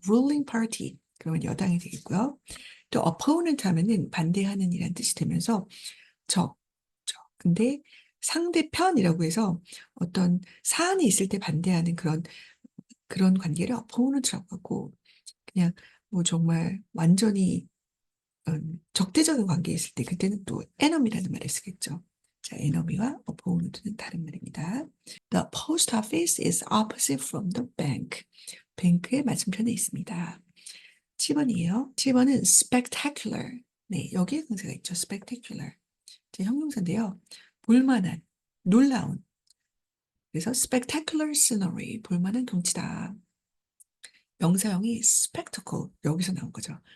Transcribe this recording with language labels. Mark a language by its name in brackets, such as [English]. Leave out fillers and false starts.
[Korean] ruling party 그러면 여당이 되겠고요. 또 opponent 하면은 반대하는 이란 뜻이 되면서 근데 상대편이라고 해서 어떤 사안이 있을 때 반대하는 그런 관계를 opponent라고 하고 그냥 뭐 정말 완전히 적대적인 관계에 있을 때 그때는 또 enemy라는 말을 쓰겠죠. 자, enemy와 opponent는 다른 말입니다. [English] The post office is opposite from the bank. [Korean] 뱅크의 맞은편에 있습니다. 7번이에요. 7번은 spectacular. 네, 여기에 강세가 있죠. spectacular. 제 형용사인데요. 볼만한, 놀라운. 그래서 spectacular scenery, 볼만한 경치다. 명사형이 spectacle, 여기서 나온 거죠.